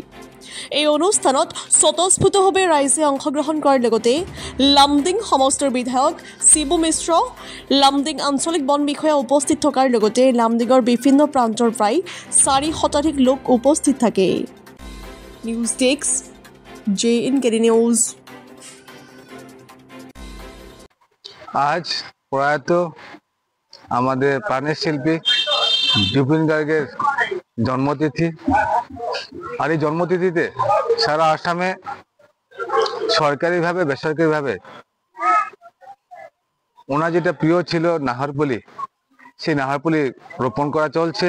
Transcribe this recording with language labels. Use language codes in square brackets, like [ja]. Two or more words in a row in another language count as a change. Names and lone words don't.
[as] এই অনুষ্ঠানত স্বতঃস্ফূৰ্তভাৱে ৰাইজে অংশগ্ৰহণ কৰাৰ লগতে লামডিং সমষ্টিৰ বিধায়ক শিবু মিশ্ৰ, লামডিং আঞ্চলিক বন বিষয়া উপস্থিত থকাৰ লগতে লামডিঙৰ বিভিন্ন প্ৰান্তৰ প্ৰায় 4 শতাধিক লোক উপস্থিত থাকে। [en] News Desk, JNKD নিউজ। [bn] আজ প্রয়াত আমাদের প্রাণের শিল্পী জুবিন গার্গের জন্মতিথি। আর এই জন্মতিথিতে সারা আসামে সরকারিভাবে বেসরকারিভাবে ওনার যেটা প্রিয় ছিল নাহরপুলি, সেই নাহরপুলি রোপণ করা চলছে।